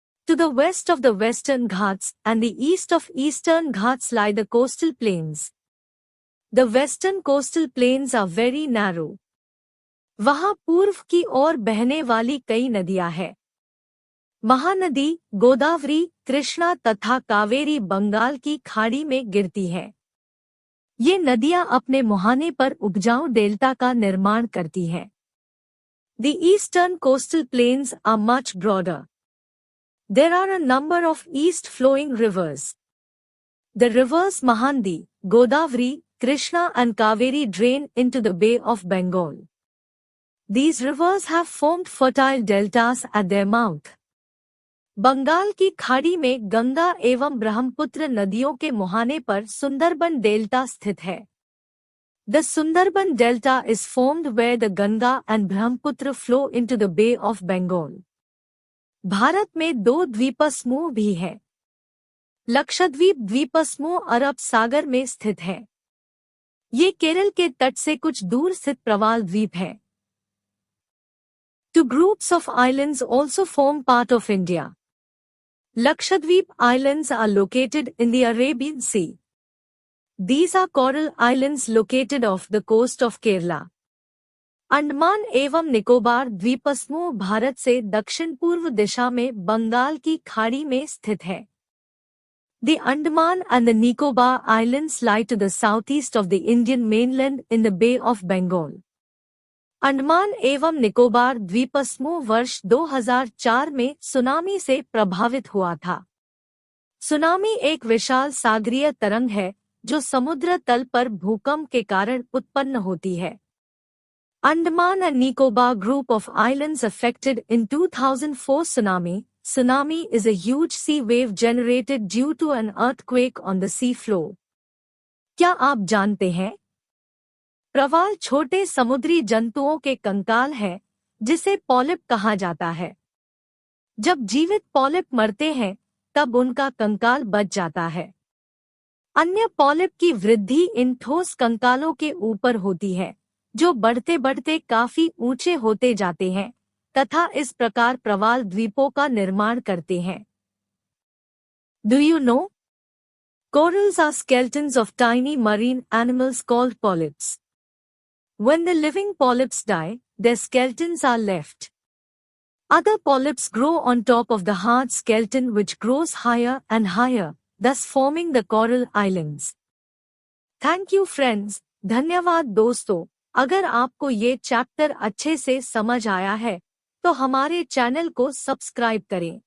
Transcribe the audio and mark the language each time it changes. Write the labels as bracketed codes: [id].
[en] To the west of the Western Ghats and the east of Eastern Ghats lie the coastal plains. The western coastal plains are very narrow. [hi] वहाँ पूर्व की ओर बहने वाली कई नदियां हैं। महानदी गोदावरी, कृष्णा तथा कावेरी बंगाल की खाड़ी में गिरती है। ये नदियां अपने मुहाने पर उपजाऊ डेल्टा का निर्माण करती हैं। [en] The eastern coastal plains are much broader. There are a number of east-flowing rivers. The rivers Mahandi, Godavari, Krishna and Kaveri drain into the Bay of Bengal. These rivers have formed fertile deltas at their mouth. [hi] Bengal की खाड़ी में गंगा एवं ब्रह्मपुत्र नदियों के मुहाने पर Sundarban delta स्थित है। [en] The Sundarban Delta is formed where the Ganga and Brahmaputra flow into the Bay of Bengal. [hi] Bharat में दो द्वीपसमूह भी है। लक्षद्वीप द्वीपसमूह अरब सागर में स्थित है। ये केरल के तट से कुछ दूर स्थित प्रवाल द्वीप है। [en] Two groups of islands also form part of India. Lakshadweep Islands are located in the Arabian Sea. These are coral islands located off the coast of Kerala. [hi] Andaman एवं निकोबार द्वीपसमूह भारत से दक्षिण पूर्व दिशा में बंगाल की खाड़ी में स्थित है। [en] The Andaman and the Nicobar Islands lie to the southeast of the Indian mainland in the Bay of Bengal. [hi] Andaman एवं निकोबार द्वीपसमूह वर्ष 2004 में सुनामी से प्रभावित हुआ था। सुनामी एक विशाल सागरीय तरंग है जो समुद्र तल पर भूकंप के कारण उत्पन्न होती है। [en] Andaman and Nicobar group of islands affected in 2004 tsunami. Tsunami is a huge sea wave generated due to an earthquake on the sea floor. [hi] क्या आप जानते हैं? प्रवाल छोटे समुद्री जंतुओं के कंकाल है जिसे पॉलिप कहा जाता है। जब जीवित पॉलिप मरते हैं तब उनका कंकाल बच जाता है। अन्य पॉलिप की वृद्धि इन ठोस कंकालों के ऊपर होती है जो बढ़ते बढ़ते काफी ऊंचे होते जाते हैं तथा इस प्रकार प्रवाल द्वीपों का निर्माण करते हैं। [en] Do you know? Corals are skeletons of tiny marine animals called polyps. When the living polyps die, their skeletons are left. Other polyps grow on top of the hard skeleton which grows higher and higher, thus forming the coral islands. Thank you friends. [hi] धन्यवाद दोस्तों। अगर आपको ये chapter अच्छे से समझ आया है तो हमारे चैनल को सब्सक्राइब करें।